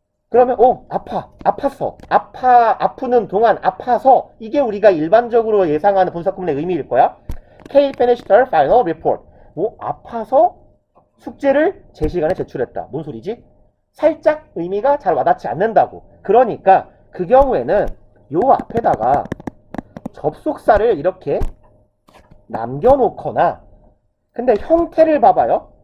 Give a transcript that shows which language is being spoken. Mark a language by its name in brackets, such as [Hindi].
[Korean] 그러면 아파서 아프는 동안 아파서 이게 우리가 일반적으로 예상하는 분사구문의 의미일 거야. [English] Kate finished her final report. [Korean] 아파서 숙제를 제 시간에 제출했다. 뭔 소리지? 살짝 의미가 잘 와닿지 않는다고. 그러니까 그 경우에는 요 앞에다가 접속사를 이렇게 남겨놓거나 근데 형태를 봐봐요.